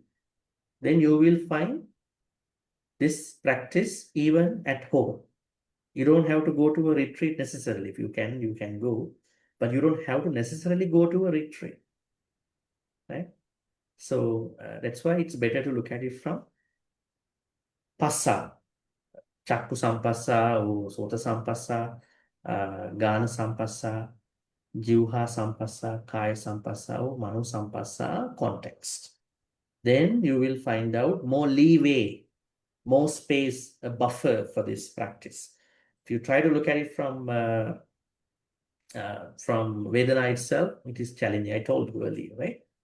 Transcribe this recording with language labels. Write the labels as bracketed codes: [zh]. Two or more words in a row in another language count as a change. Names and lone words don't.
[en] Then you will find this practice even at home. You don't have to go to a retreat necessarily. If you can go, but you don't have to necessarily go to a retreat, right? So that's why it's better to look at it from passa, [pi] chakku sampassa, or sota sampassa, gana sampassa, jivha sampassa, kaya sampassa, [en] or [pi] mano sampassa [en] context. Then you will find out more leeway, more space, a buffer for this practice. If you try to look at it from Vedana itself, it is challenging. I told you earlier, right?